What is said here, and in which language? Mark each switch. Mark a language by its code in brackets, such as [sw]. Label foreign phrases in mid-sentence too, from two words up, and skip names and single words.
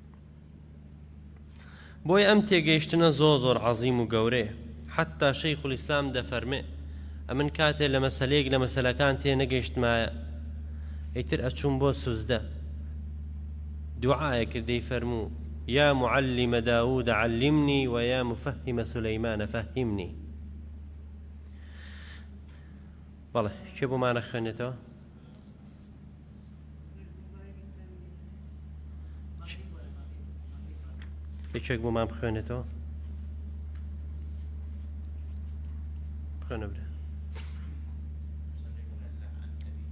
[ckb] بۆیە ئەم تێگەیشتنە زۆر عەزیم و گەورەیە. حتا شەیخ الئیسلام دەفەرمێ ئەمن کاتێ لە مەسەلەیەک لە مەسەلەکان تێ نەگەیشتمایە ئیتر ئەچووم بۆ سوزدە دوعایە کردەی فەرموو [ar] یا معلم داود علمني ويا مفهم سليمان فهمني. [ckb] بەڵێ کێ بۆمانە خوێنێتەوە؟ یەکێک بۆمان بخوێنێتەوە؟ بخوێنە برێ.